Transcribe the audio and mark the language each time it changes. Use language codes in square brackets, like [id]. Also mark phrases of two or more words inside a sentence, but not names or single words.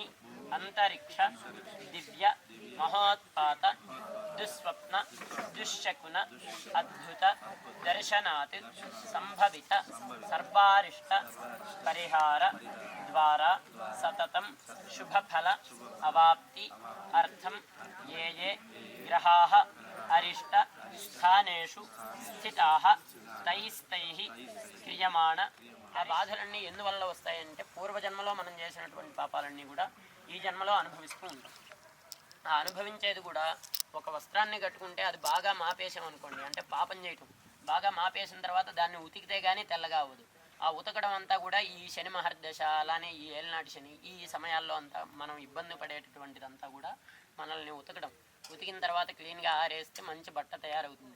[sa] अंतरिक्ष दिव्य महोत्पात दुस्वप्न दुश्शकुन अद्भुत दर्शनात् संभवित सर्वारिष्ट परिहार द्वारा सततं शुभफल अवाप्ति अर्थं ये ये ग्रहाः अरिष्ट स्थानेषु स्थिताः तैस्तैः क्रियमाण [te] ఆ బాధలన్నీ ఎందువల్ల వస్తాయంటే పూర్వజన్మలో మనం చేసినటువంటి పాపాలన్నీ కూడా ఈ జన్మలో అనుభవిస్తూ ఉంటాం. ఆ అనుభవించేది కూడా ఒక వస్త్రాన్ని కట్టుకుంటే అది బాగా మాపేసాం అనుకోండి, అంటే పాపం చేయటం బాగా మాపేసిన తర్వాత దాన్ని ఉతికితే కానీ తెల్లగా అవ్వదు. ఆ ఉతకడం అంతా కూడా ఈ శని మహర్దశ అలానే ఈ ఏలినాటి శని ఈ సమయాల్లో అంతా మనం ఇబ్బంది పడేటటువంటిదంతా కూడా మనల్ని ఉతికిన తర్వాత క్లీన్గా ఆరేస్తే మంచి బట్ట తయారవుతుంది.